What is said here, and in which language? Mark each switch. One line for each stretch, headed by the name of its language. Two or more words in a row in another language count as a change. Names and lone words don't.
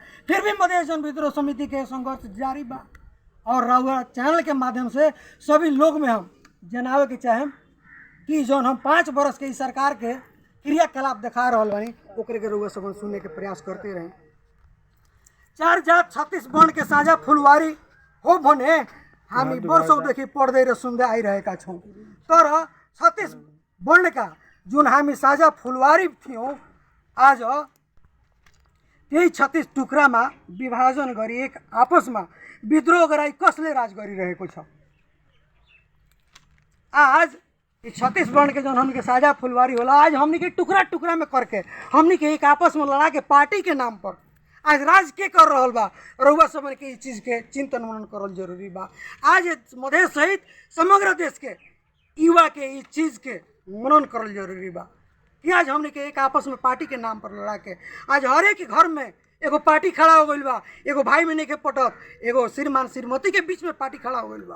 Bhojpuri: फिर भी मधेश जन विद्रोह समिति के संघर्ष जारी बा और रउआ चैनल के माध्यम से सभी लोग में हम जनावे के चाहें कि जौन हम 5 वर्ष के इस सरकार के क्रियाकलाप दिखा रहा बानी, ओकरे के रउआ सब सुनने के प्रयास करते रहें।
Nepali: 4 जात 36 वर्ण के साझा फुलवारी हो भने हामी वर्षौंदेखि पढ्दै र सुन्दै आइरहेका छौँ। तर 36 वर्ण का जुन हामी साझा फुलवारी थियौँ, आज त्यही 36 टुक्रामा विभाजन गरी एक आपसमा विद्रोह गराई कसले राज गरिरहेको छ।
Bhojpuri: आज 36 वर्ण के जौन हमने के साझा फुलवारी होला, आज हमने के टुकड़ा टुकड़ा में करके हमने के एक आपस में लड़ा के पार्टी के नाम पर आज राज के कर रहल बा, रउआ समझ के इस चीज़ के चिंतन मनन करल जरूरी बा। आज मधेश सहित समग्र देश के युवा के इस चीज़ के मनन करल जरूरी बा कि आज हमने के एक आपस में पार्टी के नाम पर लड़ा के आज हर एक घर में एगो पार्टी खड़ा हो गई बा, एगो भाई बहन के पटक, एगो श्रीमान श्रीमती के बीच में पार्टी खड़ा हो गई बा।